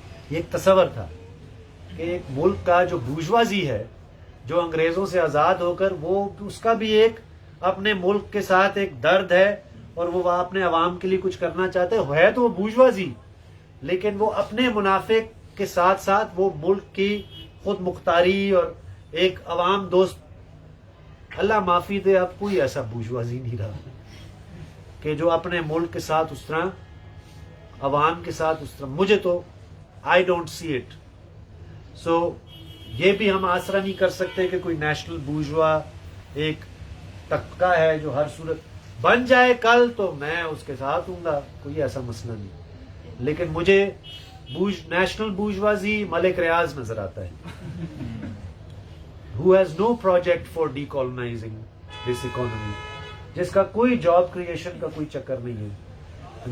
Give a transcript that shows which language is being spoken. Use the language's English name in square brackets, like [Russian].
[Urdu] یہ ایک تصور تھا کہ ایک ملک کا جو بورژوازی ہے, جو انگریزوں سے آزاد ہو کر, وہ اس کا بھی ایک اپنے ملک کے ساتھ ایک درد ہے اور وہ اپنے عوام کے لیے کچھ کرنا چاہتے ہے تو وہ بورژوازی, لیکن وہ اپنے منافع کے ساتھ ساتھ وہ ملک کی خود مختاری اور ایک عوام دوست. اللہ معافی دے, اب کوئی ایسا بورژوازی نہیں رہا کہ جو اپنے ملک کے ساتھ اس طرح, عوام کے ساتھ اس طرح. مجھے تو [English] I don't see it. [Urdu] So یہ بھی ہم آسرا نہیں کر سکتے کہ کوئی نیشنل بورژوا ایک طبقہ ہے جو ہر صورت بن جائے کل تو میں اس کے ساتھ ہوں گا, کوئی ایسا مسئلہ نہیں. لیکن مجھے نیشنل بورژوازی ملک ریاض نظر آتا ہے, [English] who has no project for decolonizing this economy, [Urdu] جس کا کوئی جاب کریشن کا کوئی چکر نہیں ہے.